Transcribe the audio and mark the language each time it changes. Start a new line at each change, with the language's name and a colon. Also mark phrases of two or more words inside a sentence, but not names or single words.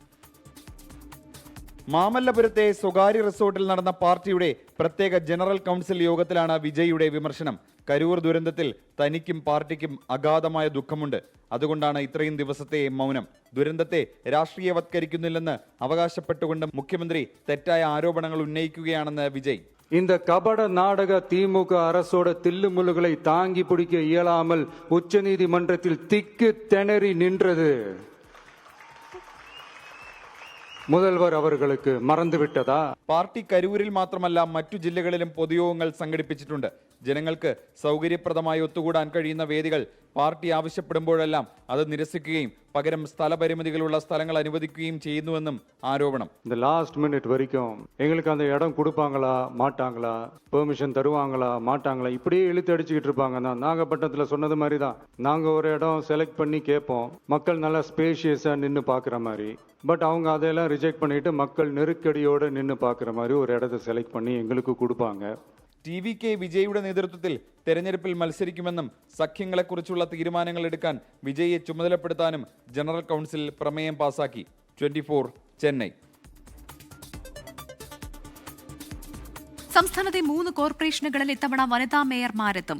Malayalam: മാമല്ലപുരത്തെ സ്വകാര്യ റിസോർട്ടിൽ നടന്ന പാർട്ടിയുടെ പ്രത്യേക
English: general council
Malayalam: യോഗത്തിലാണ് വിജയിയുടെ വിമർശനം. കരൂർ ദുരന്തത്തിൽ തനിക്കും പാർട്ടിക്കും അഗാധമായ ദുഃഖമുണ്ട്. അതുകൊണ്ടാണ് ഇത്രയും ദിവസത്തെ മൗനം. ദുരന്തത്തെ രാഷ്ട്രീയവത്കരിക്കുന്നില്ലെന്ന് അവകാശപ്പെട്ടുകൊണ്ട് മുഖ്യമന്ത്രി തെറ്റായ ആരോപണങ്ങൾ ഉന്നയിക്കുകയാണെന്ന് വിജയ്.
Tamil: இந்த கபட நாடக திமுக அரசோட தில்லுமுல்லுகளை தாங்கி பிடிக்க இயலாமல் உச்சநீதிமன்றத்தில் திக்கு திணறி நின்றது முதல்வர் அவர்களுக்கு மறந்துவிட்டதா?
Malayalam: പാർട്ടി കരൂരിൽ മാത്രമല്ല മറ്റു ജില്ലകളിലും പൊതുയോഗങ്ങൾ സംഘടിപ്പിച്ചിട്ടുണ്ട്. ജനങ്ങൾക്ക് സൗകര്യപ്രദമായി ഒത്തുകൂടാൻ കഴിയുന്ന വേദികൾ പാർട്ടി ആവശ്യപ്പെടുമ്പോഴെല്ലാം അത് നിരസിക്കുകയും പകരം സ്ഥലപരിമിതികളുള്ള സ്ഥലങ്ങൾ അനുവദിക്കുകയും ചെയ്യുന്നുവെന്നും ആരോപണം.
Tamil: இந்த
English: last minute
Tamil: வரைக்கும் எங்களுக்கு அந்த இடம் கொடுப்பாங்களா மாட்டாங்களா, பெர்மிஷன் தருவாங்களா மாட்டாங்களா, இப்படியே இழுத்து அடிச்சுக்கிட்டு இருப்பாங்க. நாகப்பட்டினத்தில் சொன்னது மாதிரி தான், நாங்கள் ஒரு இடம் செலக்ட் பண்ணி கேட்போம், மக்கள் நல்லா ஸ்பேஷியஸாக நின்று பார்க்குற மாதிரி. பட் அவங்க அதையெல்லாம் ரிஜெக்ட் பண்ணிட்டு மக்கள் நெருக்கடியோடு நின்று பார்க்குற மாதிரி ஒரு இடத்த செலக்ட் பண்ணி எங்களுக்கு கொடுப்பாங்க.
Malayalam: TVK വിജയിയുടെ നേതൃത്വത്തിൽ തെരഞ്ഞെടുപ്പിൽ മത്സരിക്കുമെന്നും സഖ്യങ്ങളെക്കുറിച്ചുള്ള തീരുമാനങ്ങൾ എടുക്കാൻ വിജയിയെ ചുമതലപ്പെടുത്താനും
English: general council
Malayalam: പ്രമേയം പാസാക്കി. 24 ചെന്നൈ. സംസ്ഥാനത്തെ 3 കോർപ്പറേഷനുകളിൽ ഇത്തവണ വനിതാ മേയർമാരെത്തും.